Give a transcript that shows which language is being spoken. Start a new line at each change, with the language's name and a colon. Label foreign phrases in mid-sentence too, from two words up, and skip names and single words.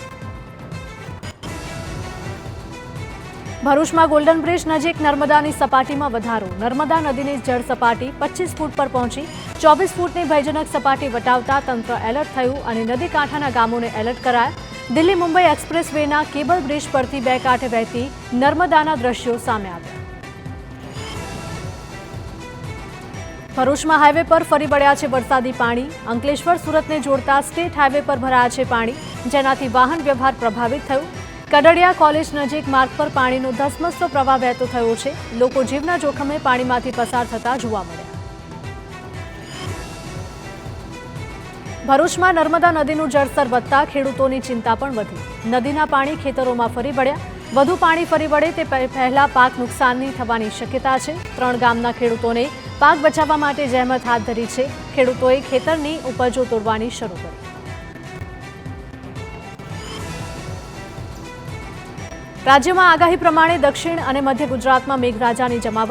Gujarati: ભરૂચ મેં
English: golden bridge
Gujarati: નજીક નર્મદાની સપાટીમાં વધારો। નર્મદા નદીની જળ સપાટી 25 ફૂટ પર પહોંચી। 24 ફૂટની ભયજનક સપાટી વટાવતા તંત્ર એલર્ટ થયું અને નદી કાંઠાના ગામોને એલર્ટ કરાયા। દિલ્હી મુંબઈ એક્સપ્રેસ વેના
English: cable bridge
Gujarati: પરથી બે કાંઠે વહેતી નર્મદાના દૃશ્યો સામે આવ્યા। ભરૂચમાં હાઈવે પર ફરી વળ્યા છે વરસાદી પાણી। અંકલેશ્વર સુરતને જોડતા
English: state highway
Gujarati: પર ભરાયા છે પાણી, જેનાથી વાહન વ્યવહાર પ્રભાવિત થયો। કડડિયા કૉલેજ નજીક માર્ગ પર પાણીનો ધસમસતો પ્રવાહ વહેતો થયો છે। લોકો જીવના જોખમે પાણીમાંથી પસાર થતા જોવા મળ્યા। ભરૂચમાં નર્મદા નદીનું જળસ્તર વધતા ખેડૂતોની ચિંતા પણ વધી। નદીના પાણી ખેતરોમાં ફરી વળ્યા। વધુ પાણી ફરી વળે તે પહેલા પાક નુકસાનની થવાની શક્યતા છે। 3 ગામના ખેડૂતોને પાક બચાવવા માટે જહેમત હાથ ધરી છે। ખેડૂતોએ ખેતરની ઉપજો તોડવાની શરૂ કરી। રાજ્યમાં આગાહી પ્રમાણે દક્ષિણ અને મધ્ય ગુજરાતમાં મેઘરાજાની જમાવટ।